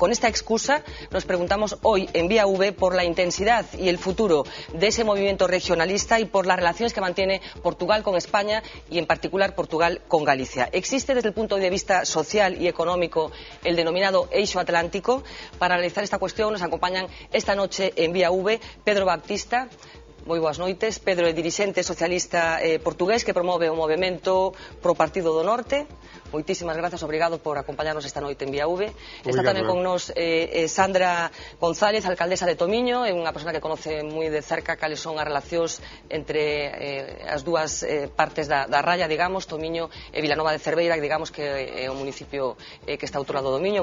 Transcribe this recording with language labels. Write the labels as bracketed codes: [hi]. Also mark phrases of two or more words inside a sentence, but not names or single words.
[es] Con esta excusa, nos preguntamos hoy en Vía V por la intensidad y el futuro de ese movimiento regionalista y por las relaciones que mantiene Portugal con España y en particular Portugal con Galicia. ¿Existe desde el punto de vista social y económico el denominado [gl] eixo atlántico? [es] Para analizar esta cuestión nos acompañan esta noche en Vía V Pedro Baptista. [gl] Moi boas noites. Pedro é dirixente socialista portugués que promove o movimento pro Partido do Norte. Moitísimas grazas, obrigado por acompañarnos esta noite en Vía V. Está tamén con nos Sandra González, alcaldesa de Tomiño, é unha [es] persona que conoce [gl] moi de cerca cales son as relacións entre as dúas partes da raya, digamos, Tomiño e Vilanova de Cerveira, que digamos que é un municipio que está ao outro lado do Miño.